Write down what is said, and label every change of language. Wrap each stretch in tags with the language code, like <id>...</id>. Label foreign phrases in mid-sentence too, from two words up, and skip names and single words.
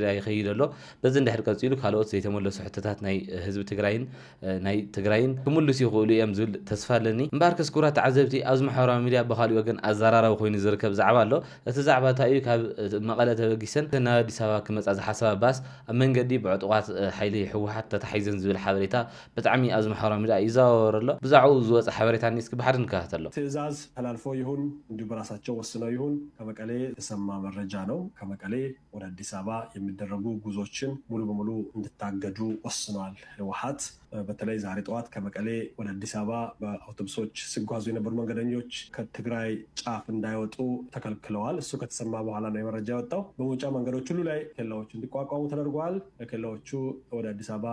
<ti>ይኸይድ ኣሎ በዚ እንድሕር ቀፂሉ ካልኦት ዘይተመለሱ ሕቶታት ናይ ህዝቢ ትግራይን ናይ ትግራይን ክምልሱ ይኽእሉ እዮም ዝብል ተስፋ ኣለኒ እምባር ከስኩራት ተዓዘብቲ ኣብዚ ማሕበራዊ ሚድያ ብኻልእ ወገን ኣዘራራቢ ኮይኑ ዝርከብ ዛዕባ ኣሎ እቲ ዛዕባ እንታይ እዩ ካብ መቐለ ተበጊሰን ናብ ኣዲስ ኣበባ ክመጻ ዝሓሰባ ባስ ኣብ መንገዲ ብዕጡቓት ሓይሊ ሕወሓት ተታሒዘን ዝብል ሓበሬታ ብጣዕሚ ኣብዚ ማሕበራዊ ሚድያ ይዘዋወር ኣሎ ብዛዕባኡ ዝወፀ ሓበሬታ እስኪ ባሕድ ንከታተሎ</ti> <am>ትእዛዝ ተላልፎ ይሁን እንዲሁ በራሳቸው ወስነው ይሁን ከመቀሌ የተሰማ መረጃ ነው ከመቀሌ ወደ አዲስ አበባ የሚደረጉ ጉዞችን ሙሉ በሙሉ እንድታገዱ ወስኗል ህወሓት በተለይ ዛሬ ጠዋት ከመቀሌ ወደ አዲስ አበባ በአውቶቡሶች ሲጓዙ የነበሩ መንገደኞች ከትግራይ ጫፍ እንዳይወጡ ተከልክለዋል እሱ ከተሰማ በኋላ ነው የመረጃ የወጣው በመውጫ መንገዶች ሁሉ ላይ ኬላዎች እንዲቋቋሙ ተደርጓል ኬላዎቹ ወደ አዲስ አበባ</am>